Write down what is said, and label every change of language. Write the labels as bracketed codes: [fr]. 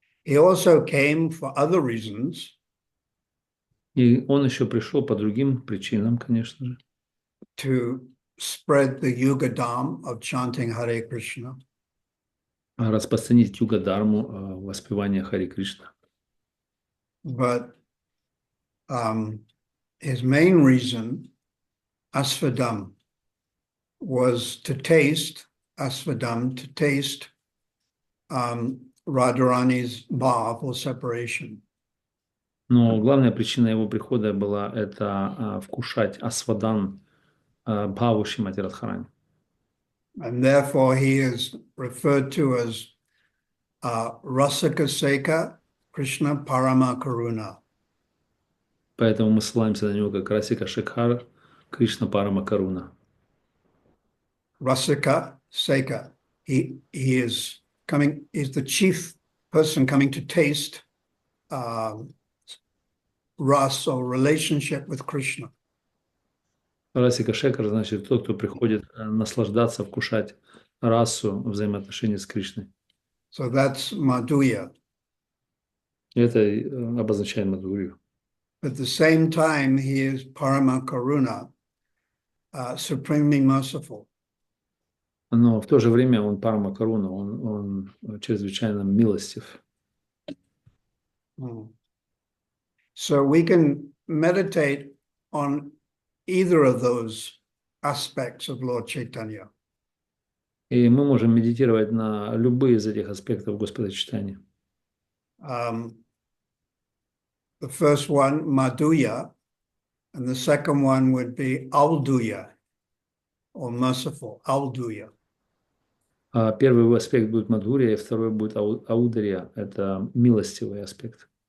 [en] He also came for other reasons. [ru] И он еще пришел по другим причинам, конечно же. [en] To spread the yugadam of chanting Hare Krishna. [ru] Распространить юга-дарму воспевания Харе Кришна. [en] But his main reason, asvadam, was to taste Radharani's bhav or separation. [ru] Но главная причина его прихода была это вкушать асвадан бхаву Шримати Радхарани. [en] And therefore he is referred to as Rasika Seka Krishna Parama Karuna. [ru] Поэтому мы ссылаемся на него как Расика Шекхар Кришна Парама Каруна. [en] Rasika Seka. He is coming, is the chief person coming to taste ras or relationship with Krishna. [ru] Расика Шекхар значит тот, кто приходит наслаждаться, вкушать расу взаимоотношений с Кришной. [en] So that's Madhuya. [ru] И это обозначает Мадхурию. [en] At the same time, he is Parama Karuna, supremely merciful. [ru] Но в то же время он Парама Каруна, он чрезвычайно милостив. [en] So we can meditate on either of those aspects of Lord Chaitanya. [ru] И мы можем медитировать на любые из этих аспектов Господа Чайтаньи. [en] The first one, Madhuya, and the second one would be Auduya, or merciful, Auduya. [ru] Первый аспект будет Мадхурия, и второй будет Аудария, это милостивый аспект.